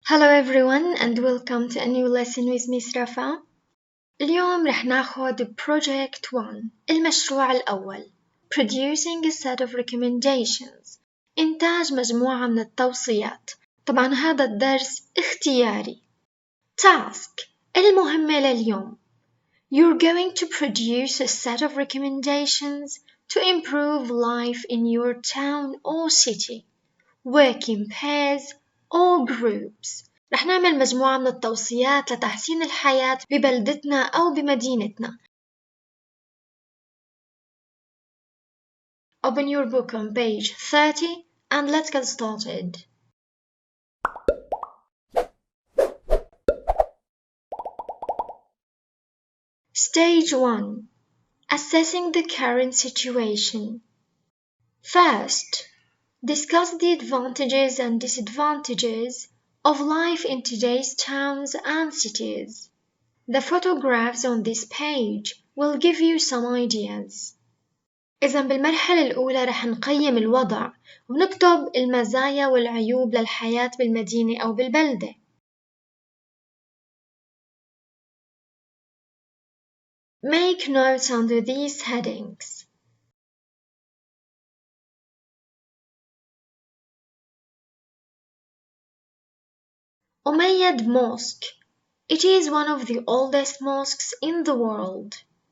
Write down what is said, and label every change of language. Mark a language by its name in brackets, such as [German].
[English] Hello everyone and welcome to a new lesson with Miss Rafa. [Arabic] اليوم رح ناخد Project 1 المشروع الأول [English] Producing a set of recommendations [Arabic] إنتاج مجموعة من التوصيات. طبعا هذا الدرس اختياري. [English] Task [Arabic] المهمة لليوم [English] You're going to produce a set of recommendations to improve life in your town or city. Work in pairs or groups. [Arabic] رح نعمل مجموعة من التوصيات لتحسين الحياة ببلدتنا أو بمدينتنا. [English] Open your book on page 30 and let's get started. Stage 1. Assessing the current situation. First, discuss the advantages and disadvantages of life in today's towns and cities. The photographs on this page will give you some ideas. [Arabic] إذا بالمرحلة الأولى رح نقيم الوضع ونكتب المزايا والعيوب للحياة بالمدينة أو بالبلدة. [English] Make notes under these headings. Umayyad Mosque. It is one of the oldest mosques in the world.